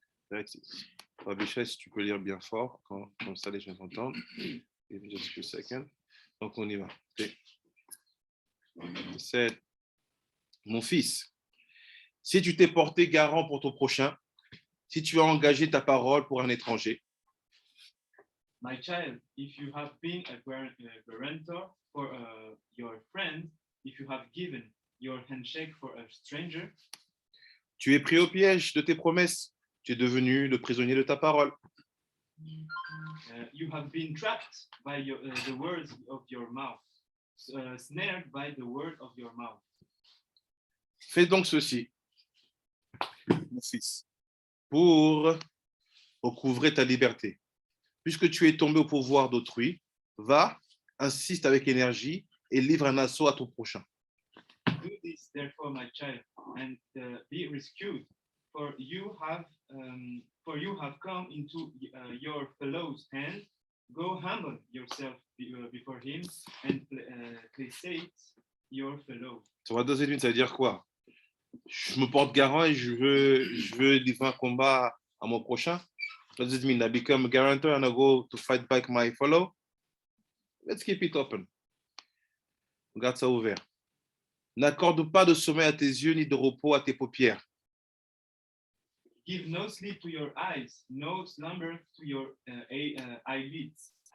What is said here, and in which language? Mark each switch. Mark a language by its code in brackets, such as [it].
[fr] Mishlei, si tu peux lire bien fort, comme ça les gens entendent. [en] Just a second. [fr] Donc on y va. C'est mon fils. Si tu t'es porté garant pour ton prochain, si tu as engagé ta parole pour un étranger. [en] My child, if you have been a guarantor for your friend, if you have given your handshake for a stranger, [fr] tu es pris au piège de tes promesses, tu es devenu le prisonnier de ta parole. [en] You have been trapped by the words of your mouth, snared by the word of your mouth. [fr] Fais donc ceci, mon fils, pour recouvrer ta liberté. Puisque tu es tombé au pouvoir d'autrui, va, insiste avec énergie et livre un assaut à ton prochain. [en] Do this, therefore, my child, and be rescued, for you have come into your fellow's hand. Go humble yourself before him and placate your fellow. [fr] Ça va 2 minutes, ça veut dire quoi? Je me porte garant et je veux livrer un combat à mon prochain. [en] What does it mean? I become a Garuantor and I go to fight back my fellow? Let's keep it open. [fr] Regarde ça ouvert. N'accorde pas de sommeil à tes yeux ni de repos à tes paupières. [en] Give no sleep to your eyes, no slumber to your eyelids.